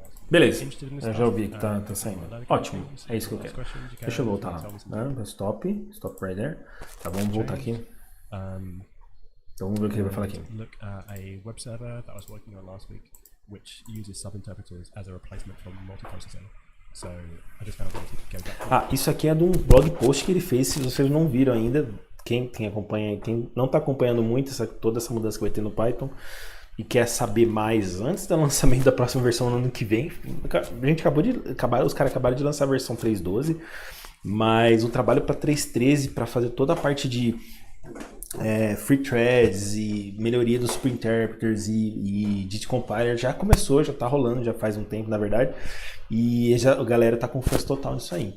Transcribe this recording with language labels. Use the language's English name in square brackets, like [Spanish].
[Portuguese] Beleza, eu já ouvi que tá saindo. Ótimo, é isso que eu quero. Deixa eu voltar lá. [English] Stop right there. [Portuguese] Tá, vamos voltar aqui. Então vamos ver o que ele vai falar aqui. [English] Look at a web server that I was working on last week, which uses subinterpreters as a replacement for multiprocessing. So I just kind of wanted to go back. [Portuguese] Isso aqui é de um blog post que ele fez, se vocês não viram ainda, quem acompanha, quem não está acompanhando muito toda essa mudança que vai ter no Python e quer saber mais antes do lançamento da próxima versão no ano que vem, a gente os caras acabaram de lançar a versão 3.12, mas o trabalho para 3.13 para fazer toda a parte de free threads e melhoria dos super interpreters e de compiler já começou, já tá rolando, já faz um tempo na verdade, e a galera tá com força total nisso aí.